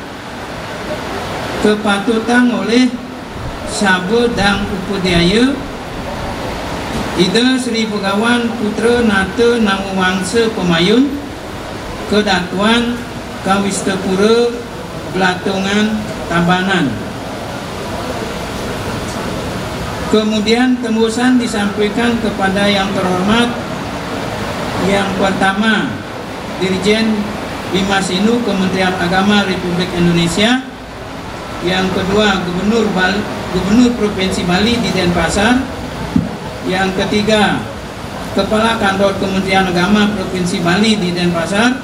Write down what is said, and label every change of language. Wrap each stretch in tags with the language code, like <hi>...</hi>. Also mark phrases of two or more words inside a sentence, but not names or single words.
<id>Kepatutan oleh Sabah Dang Upodaya Ida Sri Begawan Putra Nata Namo Wangsa Pemayun, Kedatuan Kawistapura Belatungan Tabanan. Kemudian tembusan disampaikan kepada yang terhormat yang pertama Dirjen Bimasinu Kementerian Agama Republik Indonesia, yang kedua Gubernur Provinsi Bali di Denpasar, yang ketiga Kepala Kantor Kementerian Agama Provinsi Bali di Denpasar.</id>